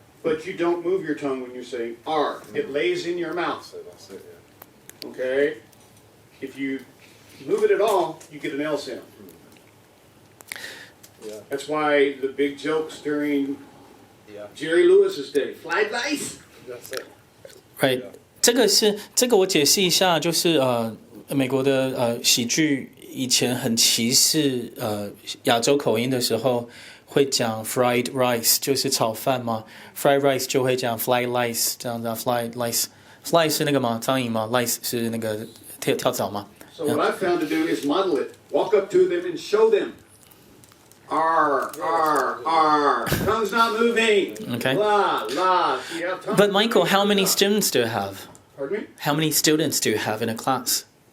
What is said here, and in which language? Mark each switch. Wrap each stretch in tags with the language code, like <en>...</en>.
<en>But you don't move your tongue when you're saying R. It lays in your mouth. So that's it, yeah. Okay? If you move it at all, you get an L sound. Yeah. That's why the big jokes during Yeah. Jerry Lewis's day. Fried rice. That's it. Right.</en> <zh>这个我解释一下，就是美国的喜剧以前很歧视亚洲口音的时候会讲 fried rice，就是炒饭嘛 ，fried rice 就会讲 fly lice 这样子 ，fly lice，fly 是那个嘛苍蝇嘛 ，lice 是那个跳蚤嘛。</zh> <en>So what I've found to do is model it. Walk up to them and show them. R, R, R. Tongue's not moving. Okay. La, la. Yeah, But Michael, how many students do you have? Pardon me? How many students do you have in a class?</en>